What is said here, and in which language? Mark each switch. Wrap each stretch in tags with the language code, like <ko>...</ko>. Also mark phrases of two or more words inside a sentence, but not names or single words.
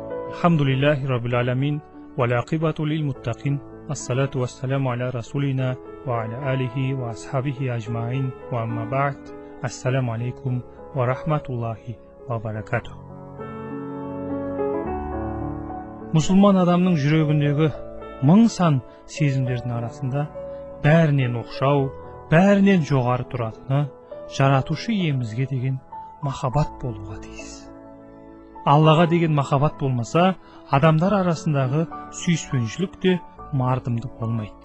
<ar>الحمد لله رب العالمين والعاقبة للمتقين والصلاة والسلام على رسولنا وعلى آله وأصحابه أجمعين وأما بعد السلام عليكم ورحمة الله وبركاته.</ar> <kk>Мұсылман адамның жүрегіндегі мың сан сезімдердің арасында бәрінен оқшау, бәрінен жоғары тұратыны жаратушы иемізге деген махаббат болуға тиіс. Аллаға деген махаббат болмаса, адамдар арасындағы сүйіспеншілік те мардымды болмайды.</kk>